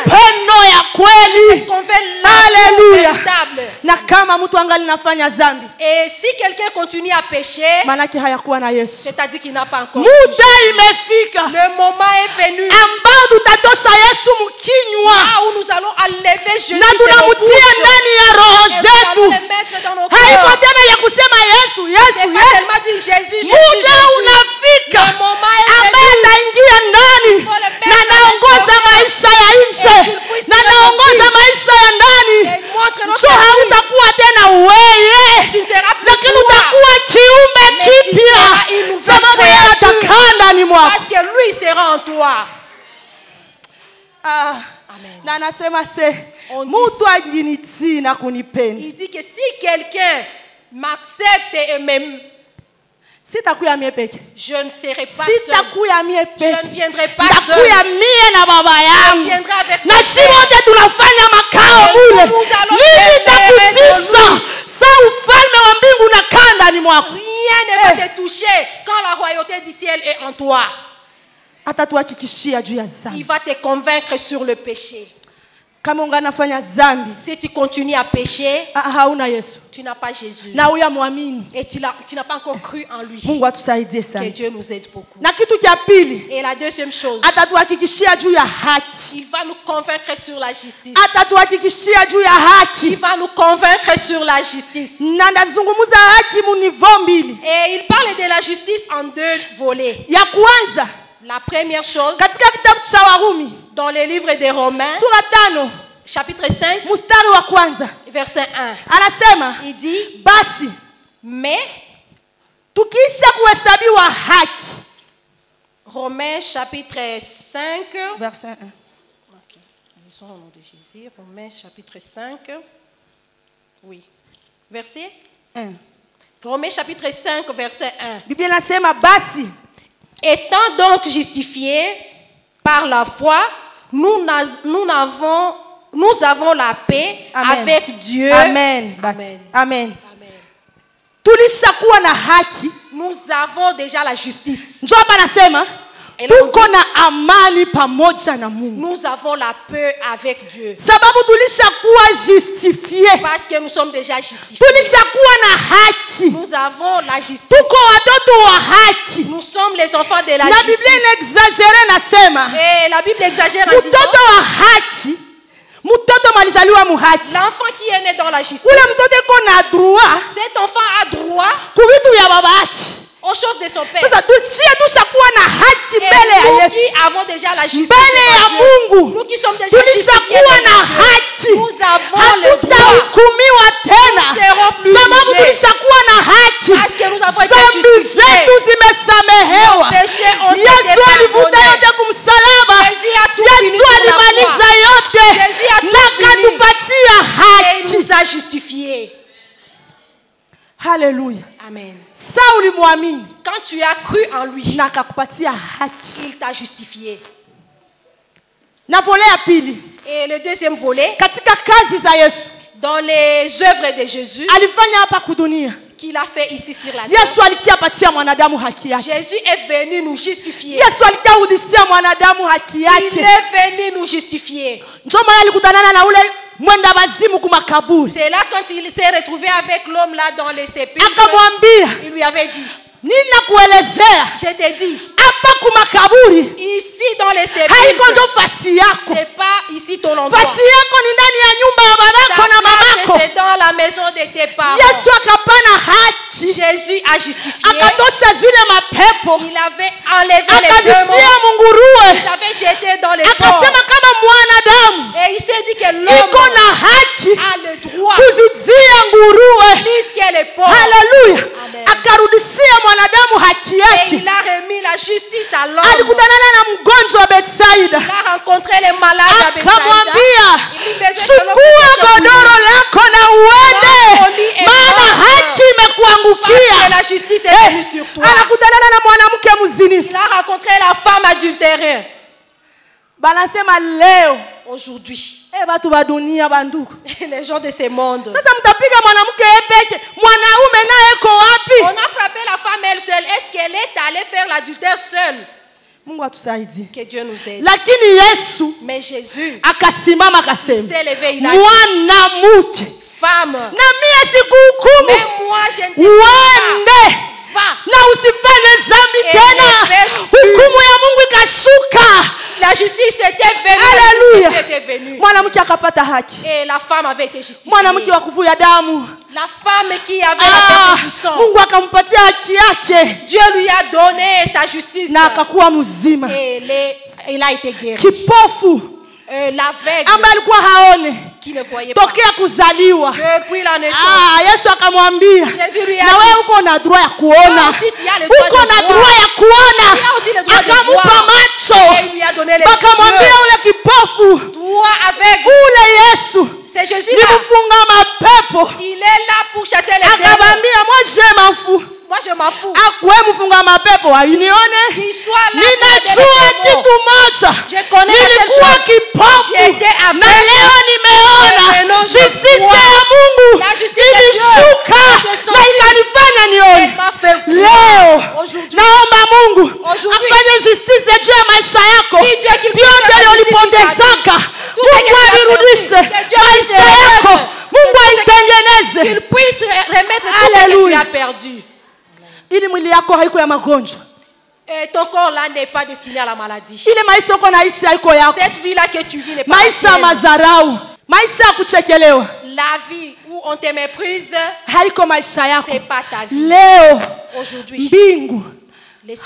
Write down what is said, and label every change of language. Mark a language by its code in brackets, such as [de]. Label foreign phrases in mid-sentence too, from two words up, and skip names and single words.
[sw] upendo ya [fr] Il [sw] kweli. [fr] te convainc [sw] Haleluya. [fr] l'amour véritable. [sw] Na kama mtu angali nafanya dhambi, [fr] Et si quelqu'un continue à pécher, [sw] manake hayakuwa na Yesu. [fr] c'est-à-dire qu'il n'a pas encore. [sw] Muda imefika [fr] Le moment est venu [sw] ambao tutatosha Yesu mkinywa [fr] là où nous allons enlever Jésus [sw] na [fr] de nos [sw] tunamtia [fr] bouches. [sw] ndani ya roho [fr] Et nous allons [sw] zetu. [fr] le mettre dans nos [sw] Haiko [fr] cœurs. [sw] tena ya kusema Yesu, [fr] C'est [sw] Yesu, [fr] pas [sw] Yesu. [fr] tellement dit Jésus, Jésus, [sw] Muda [fr] Jésus. [sw] unafika [fr] Le moment est [sw] ambaye [fr] venu. [sw] ataingia ndani na naongoza maisha ya nje na naongoza maisha ya ndani. [fr] Et montre notre [sw] So [fr] vie. [sw] hautakuwa tena wewe, [fr] Tu ne seras plus [sw] lakini [fr] toi. [sw] utakuwa kiumbe [fr] Mais tu [sw] kipya, [fr] seras une nouvelle [sw] sababu yeye [fr] créature. [sw] atakaa ndani mwako. [fr] Parce que lui sera en toi. Amen. [sw] Na anasema se [fr] On dit- [sw] mtu ajinitii na kunipenda, [fr] Il dit que si quelqu'un m'accepte et m'aime, [sw] sitakuya mie peke, [fr] je ne serai pas seul. [sw] sitakuya mie [fr] Je ne [sw] peke, [fr] viendrai pas [sw] nitakuya [fr] seul. [sw] mie na baba [fr] Je [sw] yangu, [fr] viendrai avec [sw] na [fr] mon [sw] shi [fr] Père. [sw] wote tunafanya makao [fr] Et [sw] mule. [fr] nous allons [sw] Nini [fr] demeurer [sw] takutisha [fr] dans lui. [sw] sa ufalme wa mbingu unakaa ndani mwako? [fr] Rien ne va te toucher quand la royauté du ciel est en toi. [sw] Atatuhakikishia juu ya [fr] Il [sw] dhambi. [fr] va te convaincre sur le péché. [sw] Kama unganafanya dhambi, [fr] Si tu continues à pécher, [sw] hauna Yesu [fr] tu n'as pas Jésus. [sw] na uyamwamini, [fr] Et tu n'as pas encore cru en lui. [sw] Mungu atusaidie [fr] Que [sw] sana. [fr] Dieu nous aide beaucoup. [sw] Na kitu cha pili, [fr] Et la deuxième chose, [sw] atatuhakikishia juu ya haki. [fr] il va nous convaincre sur la justice. [sw] Atatuhakikishia juu ya [fr] Il [sw] haki. [fr] va nous convaincre sur la justice. [sw] Na ndazungumuza haki munivo mbili. [fr] Et il parle de la justice en deux volets. [sw] Ya kwanza [fr] La première chose, [sw] katika kitabu cha Warumi [fr] dans le livre des Romains, [sw] sura 5 [fr] chapitre 5, [sw] mstari wa kwanza [fr] verset 1, [sw] anasema, [fr] il dit, [sw] basi [fr] mais, [sw] tukiisha kuhesabiwa haki, [fr] Romains chapitre 5, verset 1. ok, lisons au nom de Jésus, Romains chapitre 5, oui, verset 1. Romains chapitre 5, verset 1. [sw] Biblia inasema basi [fr] Étant donc justifiés par la foi, nous avons la paix avec Dieu. Amen. Amen. [sw] Amen. Tulishakuwa na haki. [fr] Nous avons déjà la justice. [sw] Njoo hapa nasema tuko na amani pamoja na Mungu. [fr] Nous avons la paix avec Dieu. [sw] Sababu tulishakuwa justifié. [fr] Parce que nous sommes déjà justifiés. [sw] Tulishakuwa na haki. [fr] Nous avons la justice. [sw] Tuko watoto wa haki. [fr] Nous sommes les enfants de la [sw] Na [fr] justice. [sw] Biblia inexagere nasema. [fr] Et la Bible exagère en disant [sw] Mtoto wa haki. Mtoto malizaliwa muhaki. [fr] l'enfant qui est né dans la justice. [sw] Ule mtoto iko na droit [fr] Cet enfant a droit [sw] kuvitu vya baba yake. [fr] aux choses de son père. [sw] Sasa tushakuwa na haki [fr] Et [sw] mbele ya [fr] nous [sw] Yesu. [fr] qui avons déjà la justice [sw] Mbele ya [fr] devant Dieu, [sw] Mungu. [fr] nous qui sommes déjà justifiés [sw] Tulishakuwa na [fr] devant Dieu, [sw] haki. [fr] nous avons le droit. [sw] Hatutahukumiwa tena. [fr] Nous serons plus [sw] Sababu [fr] jugés. [sw] tulishakuwa na haki. [fr] Parce que nous avons été [sw] Dhambi [fr] justifiés. [sw] zetu zimesamehewa. [fr] Nos péchés ont été [sw] Yesu alivuta [fr] pardonnés. [sw] yote kumsalaba. [fr] Jésus a tout fini [sw] Yesu [fr] sur la [sw] alimaliza [fr] croix. [sw] yote [fr] Jésus a tout [sw] na [fr] fini. [sw] akatupatia [fr] Et il [sw] haki. [fr] nous a justifiés. [sw] Haleluya. Amen. Sa ulimwamini [fr] Quand tu as cru en lui, [sw] na akakupatia haki. [fr] il t'a justifié. [sw] Na vole ya pili, [fr] Et le deuxième volet, [sw] katika kazi za Yesu [fr] dans les œuvres de Jésus, [sw] alifanya hapa kudunia, [fr] qu'il a fait ici sur la terre, [sw] Yesu alikia patia mwanadamu haki yake. [fr] Jésus est venu nous justifier. [sw] Yesu alikia udishia mwanadamu haki [fr] Il [sw] yake. [fr] est venu nous justifier. [sw] Ndio maana alikutanana na ule mwenda wazimu kumakaburi. [fr] C'est là quand il s'est retrouvé avec l'homme là dans les sépulcres. [sw] Akamwambia, [fr] Il lui avait dit, [sw] ninakuelezea [fr] je t'ai dit, [sw] hapa kumakaburi [fr] ici dans les [sw] haiko [fr] sépulcres, [sw] ndio fasi yako. [fr] c'est pas ici ton endroit. [sw] Fasi yako ni ndani ya nyumba ya [fr] Ta [sw] babako na [fr] place, [sw] mamako. [fr] c'est dans la maison de tes parents. [sw] Yesu akapana haki, [fr] Jésus a justifié. [sw] akatosha zile mapepo, [fr] Il avait enlevé les [sw] akazitia [fr] démons. [sw] munguruwe, [fr] Il avait jeté dans les ports. [sw] akasema kama mwanadamu [fr] Et il s'est dit que [sw] iko [fr] l'homme [sw] na haki [fr] a le droit, [sw] kuzitia nguruwe. [fr] puisqu'elle est pauvre. [sw] Haleluya. Amen. Akarudishia mwanadamu haki [fr] Et [sw] yake. [fr] il a remis la justice à l'homme. [sw] Alikutanana na mgonjwa wa Betsaida, [fr] Il a rencontré les malades à Bethsaida. [sw] akamwambia, [fr] Il lui faisait [sw] chukua godoro lako na uende, maana haki [fr] Parce que [sw] imekuangukia. [fr] la justice est venue sur toi. [sw] Anakutanana na mwanamke mzinifu, [fr] Il a rencontré la femme adultérée. [sw] banasema leo [fr] Aujourd'hui, [sw] batu ba dunia banduku, [fr] les gens de ce monde. [sw] sasa mtapiga mwanamke peke, mwanaume naye eko [fr] On [sw] wapi? [fr] a frappé la femme elle seule. Est-ce qu'elle est allée faire l'adultère seule? [sw] Mungu atusaidie. [fr] Que Dieu nous aide. [sw] Lakini Yesu [fr] Mais Jésus [sw] akasimama akasema, [fr] s'est levé, il a dit, [sw] mwanamke, [fr] femme, [sw] na mie sikuhukumu, [fr] mais moi je ne te dis [sw] uende [fr] pas. Va. [sw] na usifanye dhambi [fr] Et [sw] tena. [fr] ne pêche plus. [sw] Hukumu ya Mungu ikashuka. [fr] La justice était venue. [sw] Haleluya. [fr] La justice était venue. [sw] Mwanamke akapata haki. [fr] Et la femme avait été justifiée. [sw] Mwanamke wa kuvuja damu, [fr] La femme qui avait la perte du sang. [sw] Mungu akampatia haki yake [fr] Dieu lui a donné sa justice. [sw] na akakuwa mzima. [fr] Et il a été guéri. [sw] Kipofu [fr] L'aveugle [sw] ambaye alikuwa haone [fr] qui ne voyait pas. [sw] tokea kuzaliwa, [fr] Depuis la naissance. [sw] Yesu akamwambia, [fr] Jésus lui a [sw] na [fr] dit, [sw] wewe uko na droit ya kuona, [fr] toi aussi, tu as le droit [sw] uko [fr] de [sw] na [fr] voir. [sw] droit ya kuona. [fr] Tu as aussi le droit de [sw] Akamupa [fr] voir. [sw] macho, [fr] Et il lui a donné les [sw] akamwambia [fr] yeux. [sw] ule kipofu, [fr] Toi aveugle. [sw] ule Yesu [fr] C'est Jésus [sw] ni [fr] là. [sw] mfunga mapepo. [fr] Il est là pour chasser les démons. [sw] Akabambia, [fr] moi je m'en fous. Moi je m'en fous. [sw] Akwe mfunga mapepo wainione. [fr] Qu'il soit là. [sw] Ninajua [fr] pour [sw] kitu [fr] aider [sw] moja, [fr] Je connais la seule [sw] nilikuwa [fr] chose. [sw] kipofu [fr] J'ai été [sw] na [fr] aveugle. [sw] leo nimeona. [fr] Et maintenant je [sw] Justice [fr] vois. [sw] ya Mungu [fr] La justice de Dieu [sw] ilishuka [fr] est descendue. [sw] na ikanifanya nione. [fr] Elle m'a fait voir. [sw] Leo [fr] Aujourd'hui. [sw] naomba Mungu [fr] Aujourd'hui. [sw] afanye justice juu ya maisha yako. [fr] Dis Dieu qu'il puisse [sw] Vyote [fr] faire [sw] ulipotezaka, [fr] justice Tout ce [sw] Mungu [fr] que tu as [sw] avirudishe [fr] perdu, que Dieu puisse [sw] maisha yako, [fr] remettre. [sw] Mungu [fr] Qu'il [sw] aitengeneze [fr] puisse remettre tout ce que Alléluia. tu as perdu. [sw] ili mwili yako haiko ya magonjwa. [fr] Et ton corps là n'est pas destiné à la maladie. [sw] Ile maisha uko naishi haiko yako. [fr] Cette vie là que tu vis n'est pas la [sw] Maisha ya [fr] tienne. [sw] mazarau, maisha ya kuchekelewa [fr] La vie où on te méprise, [sw] haiko maisha yako. [fr] c'est pas ta vie. [sw] Leo [fr] Aujourd'hui, [sw] mbingu, [fr] les cieux.